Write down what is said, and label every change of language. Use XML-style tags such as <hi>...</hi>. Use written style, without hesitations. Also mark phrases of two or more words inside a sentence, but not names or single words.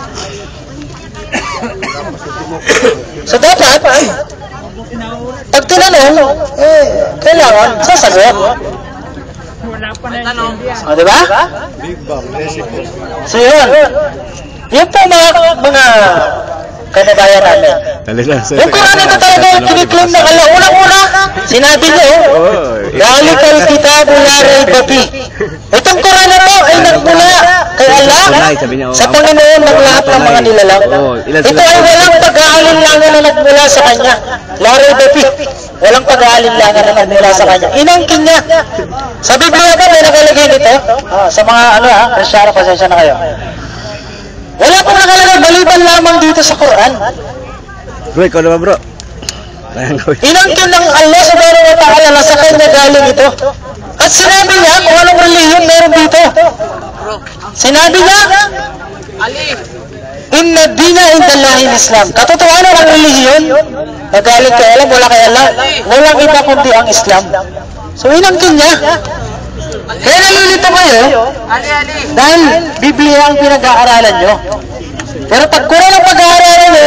<tl>So dapat, pag tinanong, kailangan sasagot. O diba?</tl> <en>Big Bang, recipe.</en> <tl>So yun. Yun po mga kanabayan namin. Yung Quran ito talaga yung kiniklaim na unang-una, sinabi niyo,</tl> <ar>ذلك الكتاب لا ريب في.</ar> <tl>Itong Quran na to ay nagmula kay Allah sa Panginoon ng lahat ng mga nilalang. Ito ay walang pag-aalinlangan na nagmula sa Kanya.</tl> <ar>لا ريب في.</ar> <tl>Walang pag-aalinlangan na nagmula sa Kanya. Inangkin niya. Sa Biblia ba may nakalagay nito? Sa mga Kristyano, pasensya na kayo. Wala pong nakalagay, maliban lamang dito sa Quran. Bro, ikaw naman bro. Inangkin ng Allah</tl> <ar>سبحانه وتعالى</ar> <tl>na sa kanya galing ito. At sinabi niya kung anong relihiyon meron dito. Sinabi niya,</tl> <ar>إن الدين عند الله الإسلام.</ar> <tl>Katotohanan ang relihiyon na galing kay Allah, wala kay Allah, walang iba kundi ang Islam. So inangkin niya. Kaya nalilito kayo dahil Biblia ang pinag-aaralan nyo. Pero pag Quran ang pag-aaralan nyo,</tl>